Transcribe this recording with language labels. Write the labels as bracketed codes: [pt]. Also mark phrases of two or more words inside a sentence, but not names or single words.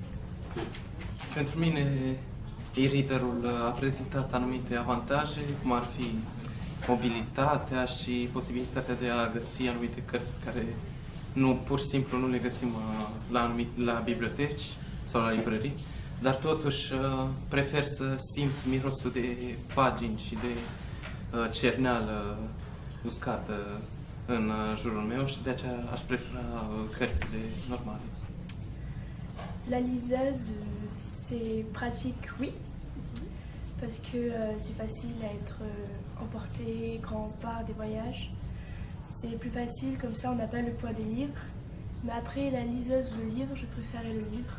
[ro] Pentru mine, e-readerul a prezentat anumite avantaje, cum ar fi mobilitatea și posibilitatea de a găsi anumite cărți pe care pur și simplu nu le găsim la biblioteci sau la librării, dar totuși prefer să simt mirosul de pagini și de cerneală uscată în jurul meu și de aceea aș prefera cărțile normale. [fr] La liseuse, c'est pratique, oui, parce que c'est facile à être emporté quand on part des voyages. C'est plus facile, comme ça on n'a pas le poids des livres. Mais après, la liseuse ou le livre, je préférais le livre.